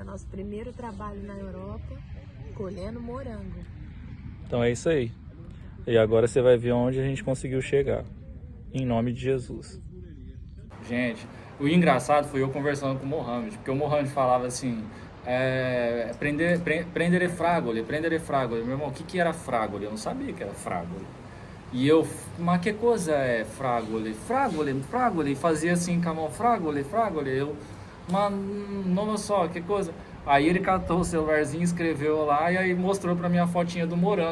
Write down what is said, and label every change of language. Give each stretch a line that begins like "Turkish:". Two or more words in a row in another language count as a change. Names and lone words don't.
Portuguese: Nosso primeiro trabalho na Europa, colhendo morango. Então é isso aí. E agora você vai ver onde a gente conseguiu chegar. Em nome de Jesus. Gente, o engraçado foi eu conversando com o Mohamed, porque o Mohamed falava assim,
Italian: prendere fragole.
Portuguese: Meu irmão, o que era fragole? Eu não sabia que era fragole. E eu, mas que coisa é fragole? Fragole, fazia assim com a mão, fragole, eu, mas não só, que coisa? Aí ele catou o celularzinho, escreveu lá e aí mostrou pra mim a fotinha do morango.